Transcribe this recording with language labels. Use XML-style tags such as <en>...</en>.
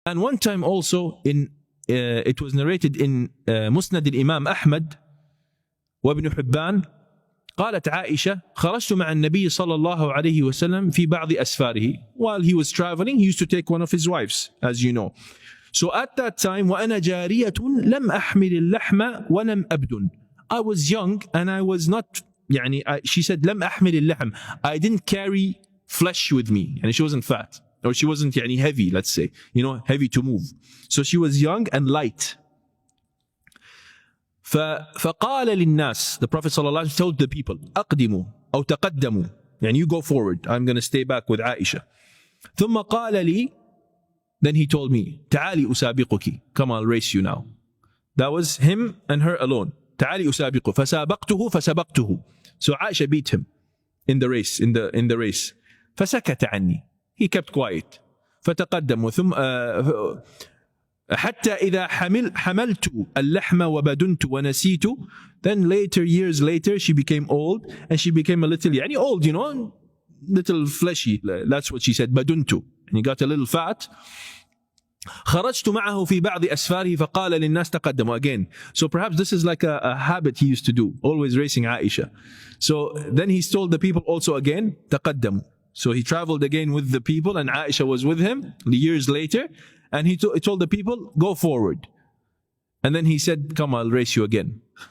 <en>And one time also it was narrated in</en> <ar>مسند الإمام أحمد وابن حبان قالت عائشة خرجت مع النبي صلى الله عليه وسلم في بعض أسفاره.</ar> <en>While he was traveling, he used to take one of his wives, as you know. So at that time</en> <ar>وأنا جارية لم أحمل اللحم ولم أبدن.</ar> <en>I was young and I was not she said</en> <ar>لم أحمل اللحم.</ar> <en>I didn't carry flesh with me. And she wasn't fat. Or she wasn't heavy, let's say, heavy to move. So she was young and light.</en> <ar>فقال للناس,</ar> <en>the Prophet صلى الله عليه وسلم told the people,</en> <ar>أقدموا أو تقدموا,</ar> <en>you go forward, I'm going to stay back with Aisha.</en> <ar>ثم قال لي,</ar> <en>then he told me,</en> <ar>تعالي أسابقك,</ar> <en>come I'll race you now. That was him and her alone.</en> <ar>تعالي أسابقه, فسابقته فسبقته.</ar> <en>So Aisha beat him in the race, in the race.</en> <ar>فسكت عني.</ar> <en>He kept quiet.</en> <ar>فتقدم ثم حتى إذا حملت اللحم وبدنت ونسيت.</ar> <en>Then years later, she became old and she became a little old, little fleshy. That's what she said,</en> <ar>بدنت.</ar> <en>And he got a little fat.</en> <ar>خرجت معه في بعض أسفاره فقال للناس تقدموا.</ar> <en>Again, so perhaps this is like a habit he used to do, always racing Aisha. So then he told the people also again,</en> <ar>تقدموا.</ar> <en>So he traveled again with the people and Aisha was with him years later, and he told the people, go forward. And then he said, come, I'll race you again.</en>